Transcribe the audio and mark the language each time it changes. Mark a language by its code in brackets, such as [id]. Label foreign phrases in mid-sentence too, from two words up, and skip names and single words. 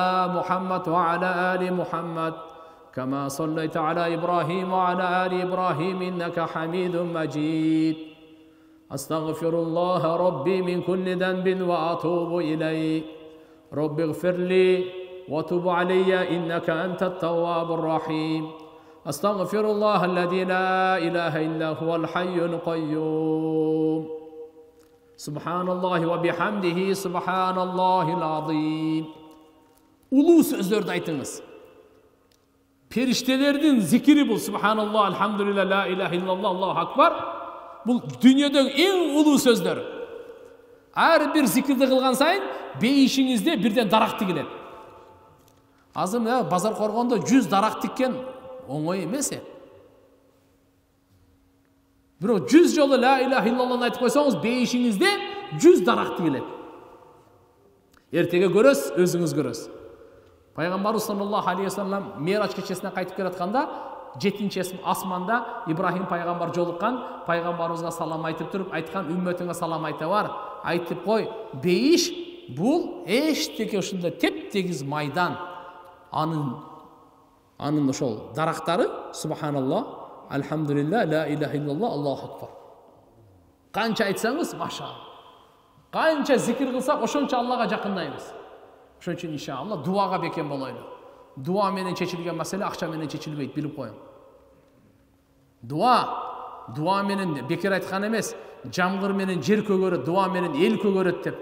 [ar] محمد وعلى آل محمد كما صليت على إبراهيم وعلى آل إبراهيم إنك حميد مجيد أستغفر الله ربي من كل ذنب وأتوب إليه رب اغفر لي وتب علي إنك أنت التواب الرحيم أستغفر الله الذي لا إله إلا هو الحي القيوم سبحان الله وبحمده سبحان الله العظيم. [ky] Улуу сөздөрдү айтыңыз. Периштелердин зикири бул [ar] سبحان الله الحمد لله لا إله إلا الله الله أكبر. [ky] Бул дүйнөдөгү эң улуу сөздөр. Ар бир зикирди кылган сайын бейишиңизде бирден дарак тигилет. Азыр базар коргондо 100 дарак тиккен оңой эмес. Бирок 100 жолу [ar] لا إله إلا اللهны [ky] айтып койсоңуз, бейишиңизде 100 дарак тигилет. Эртеге көрөсүз, өзүңүз көрөсүз. Пайгамбарыбыз [ar] صلى الله عليه وسلم [ky] Мирач кечесине кайтып келатканда, 7-чи асманда Ибрахим пайгамбар жолуккан, пайгамбарыбызга салам айтып туруп айткан, үммөтүңө салам айта бар, айтып кой, бейиш бул эчтеке ушундай теп-тегиз майдан. Анын ошол дарактары [ar] سبحان الله الحمد لله لا إله إلا الله الله أكبر. [ky] Канча айтсаңыз, машалла. Канча зикир кылсак, ошончо Аллага жакындайбыз. Ошон үчүн иншалла дуага бекем болойлу. Дуа менен чечилген маселе акча менен чечилбейт, билип коюң. Дуа менен бекер айткан эмес, жамгыр менен жер көгөрөт, дуа менен эл көгөрөт деп.